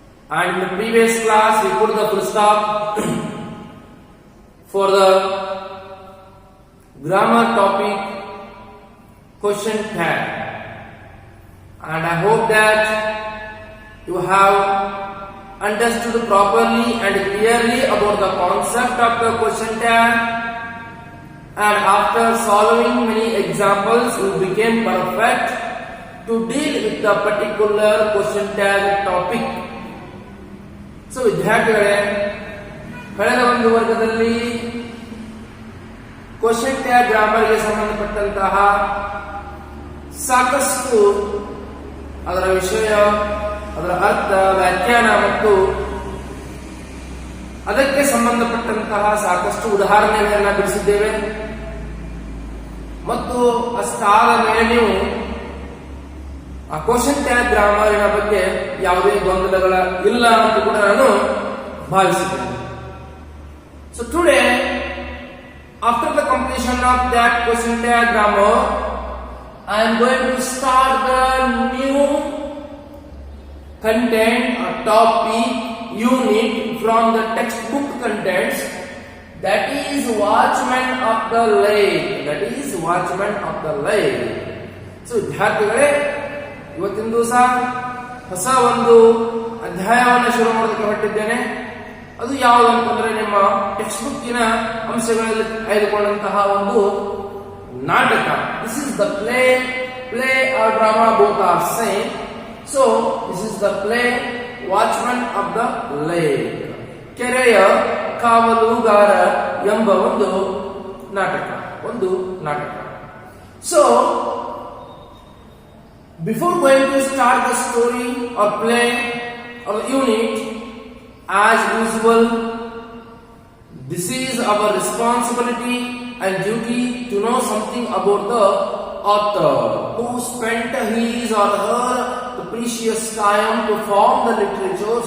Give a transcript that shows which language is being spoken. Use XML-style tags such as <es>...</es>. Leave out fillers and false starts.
<en>And in the previous class we put the full stop for the grammar topic question tag, and I hope that you have understood properly and clearly about the concept of the question tag. And after solving many examples, you became perfect to deal with the particular question tag topic.</en> <kn>So ವಿದ್ಯಾರ್ಥಿಗಳೇ, ಕಳೆದ ಒಂದು ವರ್ಗದಲ್ಲಿ question tag grammar ಗೆ ಸಂಬಂಧಪಟ್ಟಂತಹ ಸಾಕಷ್ಟು ಅದರ ವಿಷಯ, ಅದರ ಅರ್ಥ, ವ್ಯಾಖ್ಯಾನ ಮತ್ತು ಅದಕ್ಕೆ ಸಂಬಂಧಪಟ್ಟಂತಹ ಸಾಕಷ್ಟು ಉದಾಹರಣೆಗಳನ್ನ ಬಿಡಿಸಿದ್ದೇವೆ. ಮತ್ತು ಅಷ್ಟಾದ ಮೇಲೆ ನೀವು ಆ ಕ್ವೆಶ್ಚನ್ ಟ್ಯಾಗ್ ಗ್ರಾಮರಿನ ಬಗ್ಗೆ ಯಾವುದೇ ಗೊಂದಲಗಳ ಇಲ್ಲ ಅಂತ ಕೂಡ ನಾನು ಭಾವಿಸಿದ್ದೇನೆ.</kn> <en>So today, after the completion of that question tag grammar, I am going to start the new content or topic unit from the textbook contents, that is Watchman of the Lake. That is Watchman of the Lake.</en> <kn>So ವಿದ್ಯಾರ್ಥಿಗಳೇ, ಇವತ್ತಿನ ದಿವಸ ಹೊಸ ಒಂದು ಅಧ್ಯಾಯವನ್ನು ಶುರು ಮಾಡೋದಕ್ಕೆ ಹೊರಟಿದ್ದೇನೆ. ಅದು ಯಾವುದು ಅಂತಂದ್ರೆ ನಿಮ್ಮ ಟೆಕ್ಸ್ಟ್ ಬುಕ್ಕಿನ ಅಂಶಗಳಲ್ಲಿ ಆಯ್ದುಕೊಂಡಂತಹ ಒಂದು ನಾಟಕ.</kn> <en>This is the play or drama, both are same. So this is the play Watchman of the Lake.</en> <kn>ಕೆರೆಯ ಕಾವಲುಗಾರ ಎಂಬ ಒಂದು ನಾಟಕ.</kn> <en>So before going to start the story or play or unit, as usual, this is our responsibility and duty to know something about the author who spent his or her precious time to form the literature.</en>